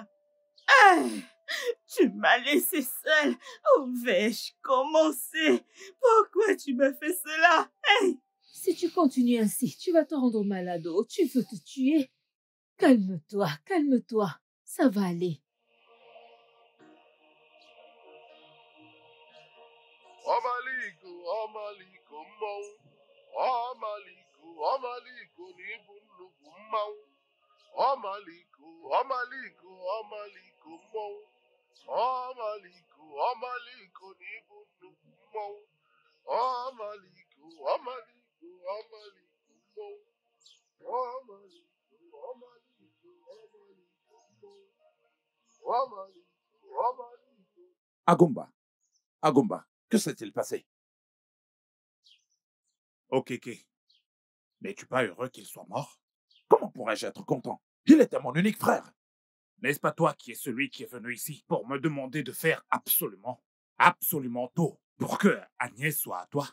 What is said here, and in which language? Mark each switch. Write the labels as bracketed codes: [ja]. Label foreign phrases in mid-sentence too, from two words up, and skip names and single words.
[fr] Hey, tu m'as laissé seule. Où vais-je commencer? Pourquoi tu me fais cela? Hey. Si tu continues ainsi, tu vas te rendre malade. Oh, tu veux te tuer. Calme-toi, calme-toi. Ça va aller. [ig] Ọmaliko, ọmaliko mmanwụ. Ọmaliko, ọmaliko na ịbụ nnukwu mmanwụ. Ọmaliko, ọmaliko, ọmaliko mmanwụ. Ọmaliko, ọmaliko na ịbụ nnukwu mmanwụ. Ọmaliko, ọmaliko, ọmaliko mmanwụ. Ọmaliko, ọmaliko, ọmaliko mmanwụ. Ọmaliko, ọmaliko. [fr] Agumba, que s'est-il passé? Ok. N'es-tu pas heureux qu'il soit mort? Comment pourrais-je être content? Il était mon unique frère. N'est-ce pas toi qui es celui qui est venu ici pour me demander de faire absolument tout pour que Agnès soit à toi?